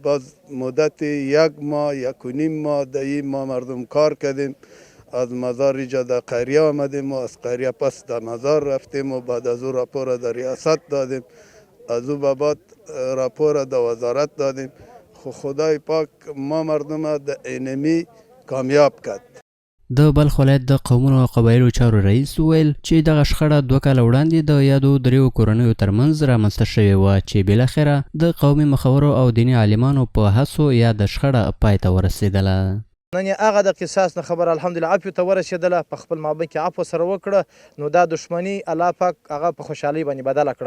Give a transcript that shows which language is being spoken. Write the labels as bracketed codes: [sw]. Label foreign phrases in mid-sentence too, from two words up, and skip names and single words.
[fa] باز مدت 1 ماه 1.5 ماه در این ما مردم کار کردیم. از مزار ریجا در قریه آمدیم و از قریه پس در مزار رفتیم و بعد از او راپور در ریاست دادیم. از او بعد راپور در وزارت دادیم. خدای پاک ما مردم در اینمی کامیاب کرد. [ps] د بلخ ولایت د قومونو او قبایلو چارو رئیس وویل چې دغه شخړه 2 کاله وړاندې د یادو دریو کورنیو ترمنځ رامنځته شوې وه چې بالاخره د قومي مخورو او دیني عالمانو په هڅو یاده شخړه پای ته ورسېدله. نن هغه د قصاص نه خبر الحمدلله عفو ته ورسېدله، په خپل مابین کې عفو سره وکړه، نو دا دښمني الله پاک هغه په خوشحالۍ باندې بدله کړه.